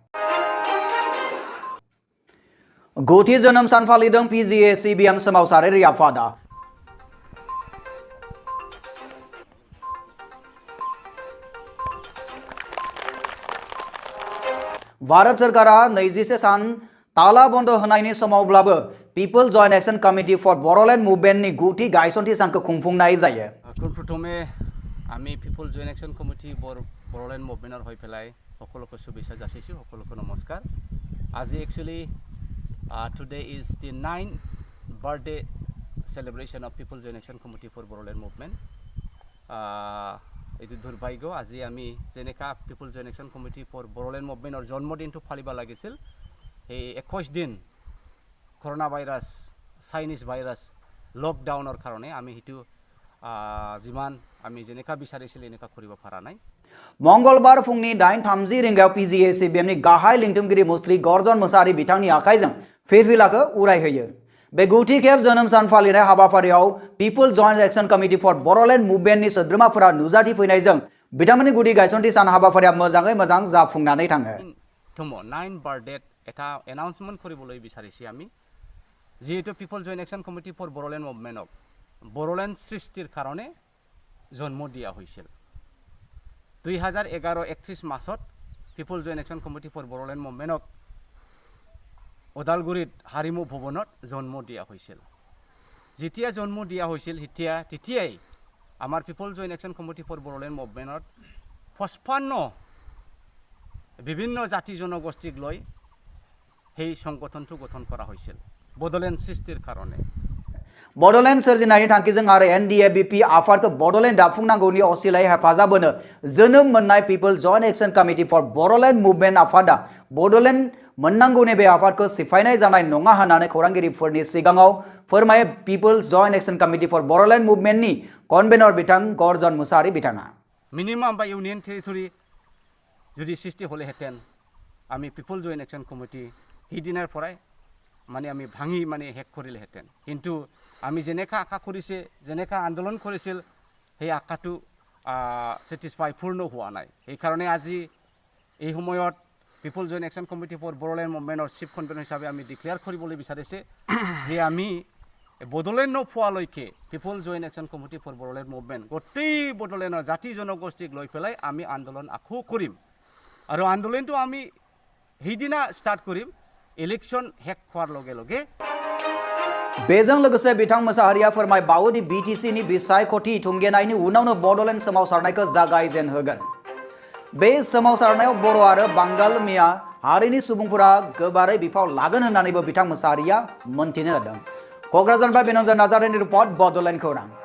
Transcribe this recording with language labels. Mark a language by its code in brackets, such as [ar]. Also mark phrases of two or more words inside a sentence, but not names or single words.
[brx] गुथि जोनोम सान फालिदों PJSABM सोमावसारारि आफादा भारत सरकारा 21 सान ताला बन्द होनायनि समावब्लाबो पिपल जॉइंट एक्शन कमिटी फर बड'लेण्ड मुभमेन्टनि गुथि गायसनथि सानखौ खुंफुंनाय जायो [as] প্ৰথমে আমি পিপল জইণ্ট একশন কমিটি বড়োলেণ্ড মুভমেন্টৰ হৈ পেলাই সকলোকে শুভেচ্ছা যাচিছো সকলোকে নমস্কাৰ আজি एक्चुअली [en] today is the 9th birthday celebration of people joint action committee for Boroland movement [as] এটি দুৰ্ভাগ্য আজি আমি যেনেকা people joint action committee for Boroland movement or জন্মদিনটো ফালিব লাগিছিল এই 21 দিন করোনা ভাইরাস চাইনিজ ভাইরাস লকডাউনৰ কাৰণে আমি হিটো जिमान আমি যেনেকা বিচাৰিছিল এনেকা কৰিব পৰা নাই [brx] मंगलबार फुंनि 8:30 रिंगायाव PJSABMनि गाहाय लिंथुमगिरि मुस्रि गर्जन मोसाहारि बिथांनि आखाइजों फिरफिलाखौ उरायहोयो बे गुथि खेब जोनोम सान फालिनाय हाबाफारियाव पिपल जॉइंट एक्शन कमिटी फर बड'लेण्ड मुभमेन्टनि सोद्रोमाफोरा नुजाथि फैनायजों बिथांमोननि गुदि गायसनथि सान हाबाफारिया मोजाङै मोजां जाफुंनानै थाङो [as] থমো 9 বাৰ্থডে এটা এনাউন্সমেন্ট কৰিবলৈ বিচাৰিছি আমি যেহেতু পিপল জয়েন্ট একশন কমিটি ফৰ বড়োলেণ্ড মুভমেন্টক বড়োলেণ্ড সৃষ্টিৰ কাৰণে জন্ম দিয়া হৈছিল 2011 31 মাৰ্চত পিপল জয়েন্ট একশন কমিটি ফৰ বড়োলেণ্ড মুভমেন্টক ওদালগুৰিত হাৰিমু ভৱনত জন্ম দিয়া হৈছিল যেতিয়া জন্ম দিয়া হৈছিল তেতিয়াই আমাৰ পিপল জয়েন্ট একশন কমিটি ফৰ বড়োলেণ্ড মুভমেন্টত 55 বিভিন্ন জাতি জনগোষ্ঠীক লৈ সেই সংগঠনটো গঠন কৰা হৈছিল বড়োলেণ্ড সৃষ্টিৰ কাৰণে [brx] बड'लेण्ड सोरजिनायनि थांखिजों आरो NDABP आफादखौ बड'लेण्ड दाफुंनांगौनि असिलायै हेफाजाब होनो जोनोम मोननाय पिपल जॉइंट एक्शन कमिटी फर बड'लेण्ड मुभमेन्ट आफादा बड'लेण्ड मोननांगौनि बे आफादखौ सिफायनाय जानाय नङा होननानै खौरांगिरिफोरनि सिगाङाव फोरमायो पिपल जॉइंट एक्शन कमिटी फर बड'लेण्ड मुभमेन्टनि कनभेनर बिथां गर्जन मुसाहारि बिथाङा [as] মিনিমাম বা ইউনিয়ন টেৰিটৰি যদি সৃষ্টি হলেহেঁতেন আমি পিপল জয়েন্ট একশন কমিটি হিদিনাৰ পৰাই মানে আমি ভাঙি মানে হেক কৰিলেহেঁতেন কিন্তু আমি যেনেকা আশা কৰিছে যেনেকা আন্দোলন কৰিছিল সেই আশাটো স্যাটিসফাই পূৰ্ণ হোৱা নাই এই কাৰণে আজি এই সময়ত পিপল জয়েন্ট একশন কমিটি ফৰ বড়োলেণ্ড মুভমেন্টৰ চিফ কনভেনর হিচাপে আমি ডিক্লেয়াৰ কৰিবলৈ বিচাৰিছে যে আমি বড়োলেণ্ড নোপোৱালৈকে পিপল জয়েন্ট একশন কমিটি ফৰ বড়োলেণ্ড মুভমেন্ট গোটেই বড়োলেণ্ডৰ জাতি জনগোষ্ঠীক লৈ পেলাই আমি আন্দোলন আকৌ কৰিম আৰু আন্দোলনটো আমি সেইদিনা স্টাर्ट কৰিম ইলেকশ্যন হেক হোৱাৰ লগে লগে [brx] बेजों लोगोसे बिथां मोसाहारिया फोरमायबावोदि BTC नि बिसायख'थि थुंगेनायनि उनावनो बड'लेण्ड सोमावसारनायखौ जागायजेन होगोन बे सोमावसारनायाव बर' आरो बांगाल मिया हारिनि सुबुंफोरा गोबारै बिफाव लागोन होननानैबो बिथां मोसाहारिया मोनथिनो होदों क'क्राझारनिफ्राय बिनोजन नार्जारिनि रिपर्ट बड'लेण्ड खौरां